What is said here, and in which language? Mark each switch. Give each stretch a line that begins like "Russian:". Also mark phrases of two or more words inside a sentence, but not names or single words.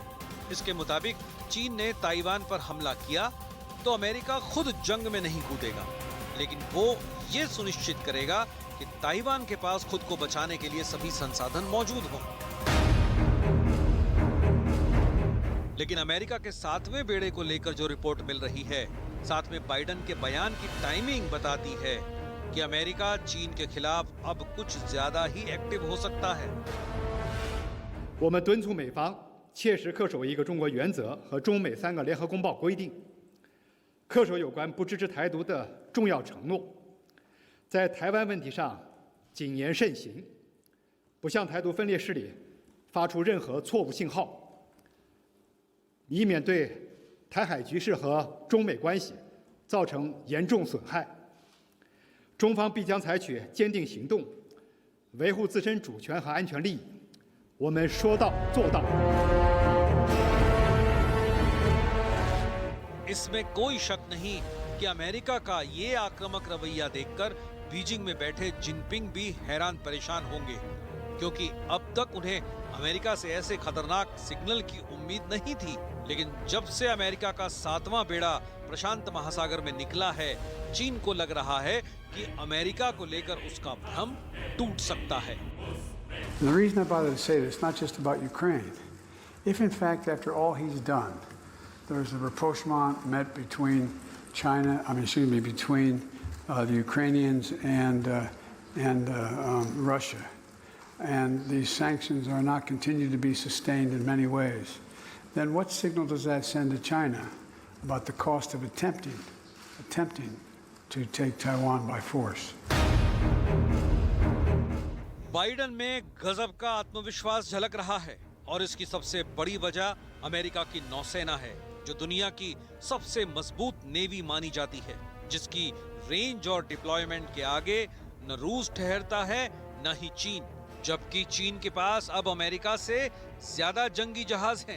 Hindi: इसके मुताबिक चीन ने ताइवान पर हमला किया तो अमेरिका खुद जंग में नहीं कूदेगा, लेकिन वो ये सुनिश्चित करेगा कि ताइवान के पास खुद को बचाने के लिए सभी संसाधन मौजूद हों। लेकिन अमेरिका के 7वें बेड़े को लेकर जो रिपोर्ट मिल रही है, साथ में बाइडेन के बयान की टाइमिंग बताती है कि अमेरिका चीन के खिलाफ अब कुछ ज्यादा ही एक्टिव हो सकता है।
Chinese: 我们敦促美方 切实恪守一个中国原则和中美3个联合公报规定，恪守有关不支持台独的重要承诺，在台湾问题上谨言慎行，不向台独分裂势力发出任何错误信号，以免对台海局势和中美关系造成严重损害。中方必将采取坚定行动，维护自身主权和安全利益。我们说到做到。
Hindi: इसमें कोई शक नहीं कि अमेरिका का ये आक्रामक रवैया देखकर बीजिंग में बैठे जिनपिंग भी हैरान परेशान होंगे, क्योंकि अब तक उन्हें अमेरिका से ऐसे खतरनाक सिग्नल की उम्मीद नहीं थी। लेकिन जब से अमेरिका का 7वां बेड़ा प्रशांत महासागर में निकला है, चीन को लग रहा है कि अमेरिका को लेकर उसका भ्रम टूट सकता है।
English: And the reason I bother to say this, it's not just about Ukraine. If in fact, after all he's done, there's a rapprochement met between between the Ukrainians and Russia, and these sanctions are not continued to be sustained in many ways, then what signal does that send to China about the cost of attempting attempting to take Taiwan by force.
Hindi: बाइडेन में गजब का आत्मविश्वास झलक रहा है और इसकी सबसे बड़ी वजह अमेरिका की नौसेना है, जो दुनिया की सबसे मजबूत नेवी मानी जाती है, जिसकी रेंज और डिप्लॉयमेंट के आगे न रूस ठहरता है न ही चीन, जबकि चीन के पास अब अमेरिका से ज्यादा जंगी जहाज हैं।